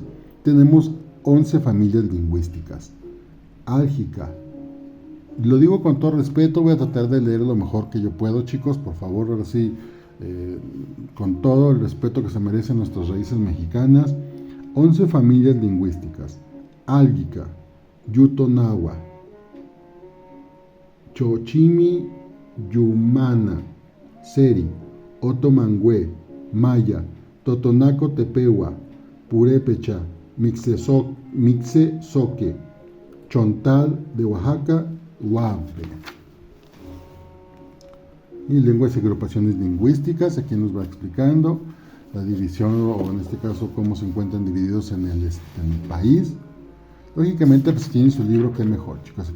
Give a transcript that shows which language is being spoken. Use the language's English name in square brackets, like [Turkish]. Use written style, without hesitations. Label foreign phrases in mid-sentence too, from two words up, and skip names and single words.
[Spanish] Tenemos 11 familias lingüísticas. Álgica. Lo digo con todo respeto, voy a tratar de leer lo mejor que yo puedo, chicos, por favor, ahora sí, con todo el respeto que se merecen nuestras raíces mexicanas. 11 familias lingüísticas. Álgica, Yutonahua, Chochimi, Yumana, Seri, Otomangüe, Maya, Totonaco Tepehuá, Purépecha, Mixezoque, Chontal de Oaxaca, Huampe. Y lenguas y agrupaciones lingüísticas, aquí nos va explicando la división, o en este caso cómo se encuentran divididos en el país. Lógicamente, pues si tienen su libro, qué mejor, chicos.